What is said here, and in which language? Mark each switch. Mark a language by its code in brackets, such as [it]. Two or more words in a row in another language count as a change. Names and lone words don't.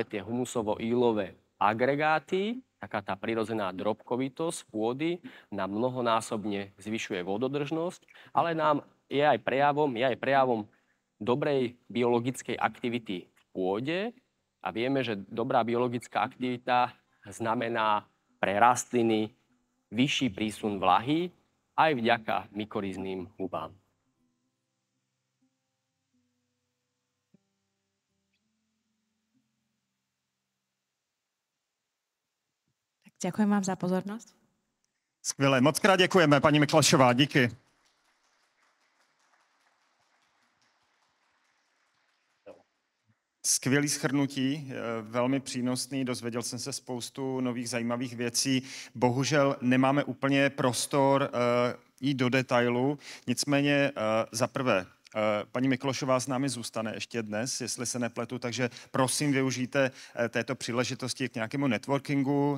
[sk] tie humusovo-ílové agregáty, taká tá prirodzená drobkovitosť pôdy, nám mnohonásobne zvyšuje vododržnosť, ale je aj prejavom dobrej biologickej aktivity v pôde a vieme, že dobrá biologická aktivita znamená pre rastliny vyšší prísun vlahy aj vďaka mykorízným hubám. Tak ďakujem vám za pozornosť. [cs] Skvělé, moc krát děkujeme, paní Miklošová, díky. Skvělý shrnutí, velmi přínosný, dozvěděl jsem se spoustu nových zajímavých věcí. Bohužel nemáme úplně prostor jít do detailu, nicméně za prvé, paní Miklošová s námi zůstane ještě dnes, jestli se nepletu, takže prosím využijte této příležitosti k nějakému networkingu.